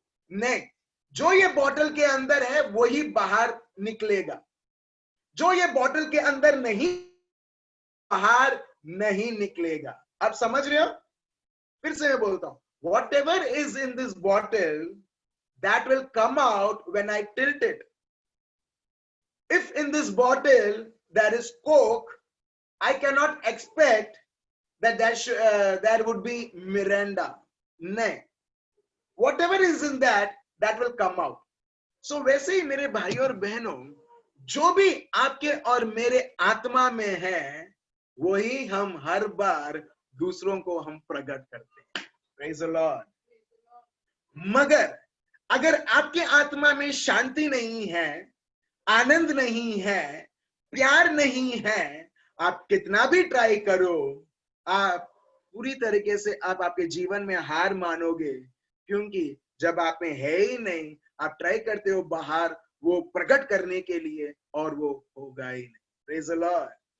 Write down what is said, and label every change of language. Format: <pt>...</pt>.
<hi>नहीं, जो ये बॉटल के अंदर है वही बाहर निकलेगा। जो ये बॉटल के अंदर नहीं, बाहर नहीं निकलेगा। आप समझ रहे हो? फिर से मैं बोलता हूं,</hi> <en>Whatever is in this bottle that will come out when I tilt it. If in this bottle there is Coke, I cannot expect that there would be Miranda. No, whatever is in that will come out.</en> <hi>So वैसे ही मेरे भाई और बहनों, जो भी आपके और मेरे आत्मा में है वही हम हर बार दूसरों को हम प्रकट करते हैं।</hi> <en>Praise the Lord.</en> <hi>मगर अगर आपके आत्मा में शांति नहीं है, आनंद नहीं है, प्यार नहीं है, आप कितना भी ट्राई करो, आप पूरी तरीके से आप आपके जीवन में हार मानोगे, क्योंकि जब आप में है ही नहीं, आप ट्राई करते हो बाहर वो प्रकट करने के लिए और वो होगा ही नहीं।</hi> <en>Praise the lord.</en>